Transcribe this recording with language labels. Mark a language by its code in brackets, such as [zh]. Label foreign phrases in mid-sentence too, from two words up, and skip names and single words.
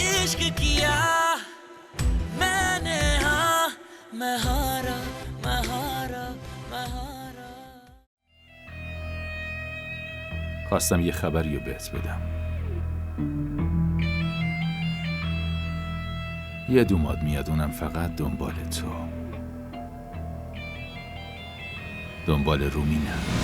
[hi] इश्क किया मैंने हाँ मैं हारा मैं हारा मैं हारा. [fa] خواستم یه خبری رو بهت بدم. یه دوماد میاد، اونم فقط دنبال تو، دنبال رومینه.